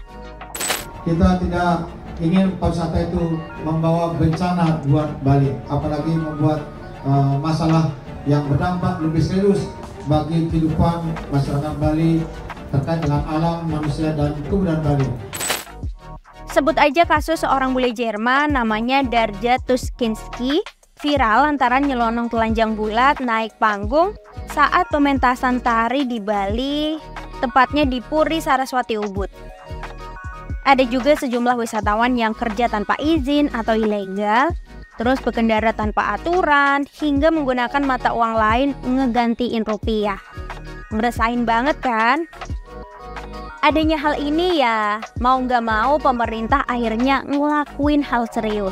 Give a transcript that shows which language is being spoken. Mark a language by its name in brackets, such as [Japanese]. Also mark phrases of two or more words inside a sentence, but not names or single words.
[Indonesian] Kita tidak ingin pariwisata itu membawa bencana buat Bali, apalagi membuat masalah yang berdampak lebih serius bagi kehidupan masyarakat Bali terkait dengan alam, manusia, dan kebudayaan Bali. Sebut aja kasus seorang bule Jerman namanya Darja Tuschinski viral lantaran nyelonong telanjang bulat naik panggung saat pementasan tari di Bali, tepatnya di Puri Saraswati Ubud. Ada juga sejumlah wisatawan yang kerja tanpa izin atau ilegal, terus berkendara tanpa aturan, hingga menggunakan mata uang lain ngegantiin rupiah. Ngerasain banget kan? Adanya hal ini ya, mau nggak mau pemerintah akhirnya ngelakuin hal serius.